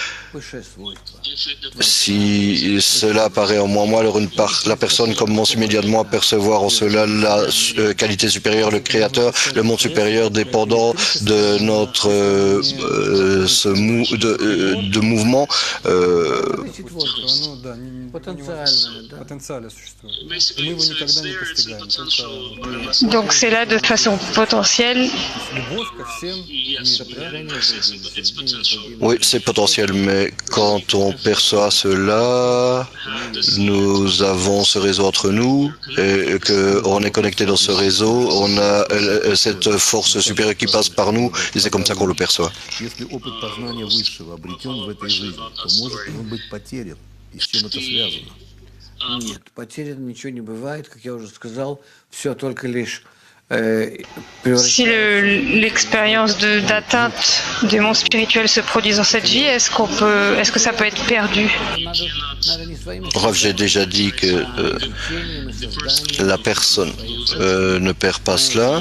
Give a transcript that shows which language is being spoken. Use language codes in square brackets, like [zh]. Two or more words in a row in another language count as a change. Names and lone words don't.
[fr] Si cela apparaît en moi, alors la personne commence immédiatement à percevoir en cela la qualité supérieure, le créateur, le monde supérieur dépendant de notre de mouvement. [ru] Потенциально существует. И мы его никогда не постигаем. Только [fr] Donc c'est là de façon potentielle. [ru] любовь ко всем миру, да? [fr] Oui, c'est potentiel, mais quand on perçoit cela, nous avons ce réseau entre nous, et qu'on est connecté dans ce réseau, on a cette force supérieure qui passe par nous, et c'est comme ça qu'on le perçoit. [ru] Если опыт познания высшего обретен в этой жизни, то может он быть потерян. И с чем это связано? Нет, потерян ничего не бывает, как я уже сказал, все только лишь [fr] Si l'expérience d'atteinte du monde spirituel se produit dans cette vie, est-ce que ça peut être perdu? Rav, j'ai déjà dit que la personne ne perd pas cela.